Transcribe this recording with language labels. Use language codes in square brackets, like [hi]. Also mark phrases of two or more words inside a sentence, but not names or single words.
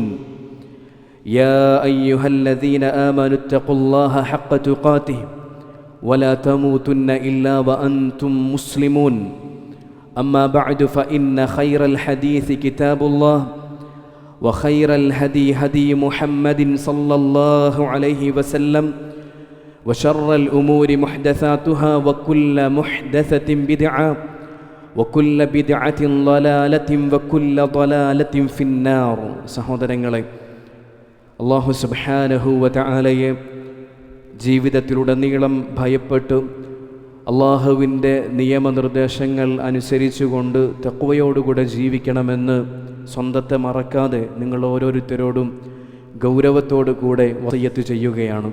[ar] يا أيها الذين آمنوا اتقوا الله حق تقاته ولا تموتن إلا وأنتم مسلمون أما بعد فإن خير الحديث كتاب الله وخير الهدي هدي محمد صلى الله عليه وسلم وشر الأمور محدثاتها وكل محدثة بدعة وكل بدعة ضلالة وكل ضلالة في النار. [ml] സഹോദരങ്ങളെ, അല്ലാഹു [ar] سبحانه وتعالى [ml] ജീവിതത്തിലുടനീളം ഭയപ്പെട്ട് അല്ലാഹുവിൻ്റെ നിയമനിർദ്ദേശങ്ങൾ അനുസരിച്ചുകൊണ്ട് തഖ്വയോടുകൂടെ ജീവിക്കണമെന്ന് സ്വന്തത്തെ മറക്കാതെ നിങ്ങൾ ഓരോരുത്തരോടും ഗൗരവത്തോടു കൂടെ വസിയ്യത്ത് ചെയ്യുകയാണ്.